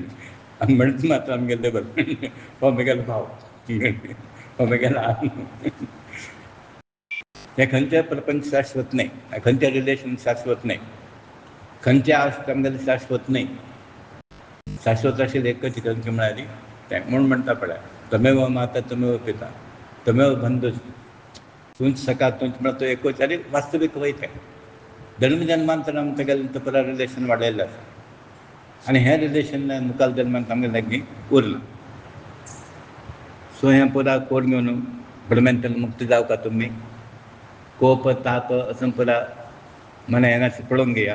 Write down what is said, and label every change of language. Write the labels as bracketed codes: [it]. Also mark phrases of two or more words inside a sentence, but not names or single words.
[kok] आमी म्हणटा मात आमगेले हो म्हगेलो भाव, हो म्हगेलो आनी. हे खंयचेय प्रपंच शाश्वत न्ही. खंयचें रिलेशन शाश्वत न्ही. खंयचें आस्त आमगेलें शाश्वत न्ही. शाश्वत आशिल्लें एकच खंयचें म्हळ्यार तें म्हूण म्हणटा पळय [sa] त्वमेव माता त्वमेव पिता त्वमेव बंधुश्च. [kok] तूंच सखा तूंच म्हळ्यार तो एकूच. आनी वास्तवीक वय तें. जल्म जल्मांतर आमकां तेगेलें तो पुरा रिलेशन वाडयल्लें आसा. आनी हें रिलेशन मुखाल जल्मांत आमगे लागीं उरना. सो हें पुरा कोड घेवन भ्रमेंतल्यान मुक्त जावका तुमी. कोप ताप असो पुरा मना येनाशें पळोवंक घेया.